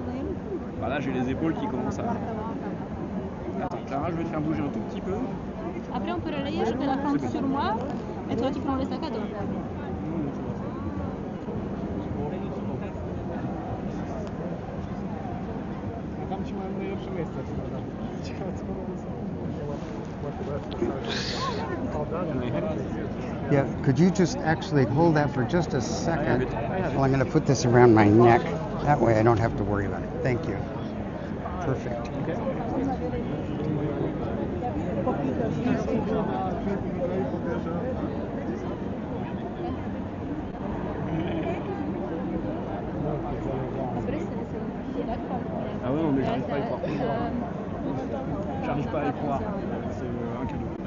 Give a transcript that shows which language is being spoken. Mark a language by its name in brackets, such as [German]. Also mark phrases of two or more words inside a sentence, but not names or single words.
[French] bah là j'ai les épaules qui commencent à... Attends Clara, je vais te faire bouger un tout petit peu. Après on peut relayer, je fais la fente sur moi et toi tu prends le sac à dos. [Polish] Tam ci mają najlepsze miejsca. Ciekawe co [English] Yeah, could you just actually hold that for just a second? Well, I'm going to put this around my neck. That way I don't have to worry about it. Thank you. Perfect. [French] Ah ouais, non, mais j'arrive pas à y croire. J'arrive pas à y croire. C'est un cadeau.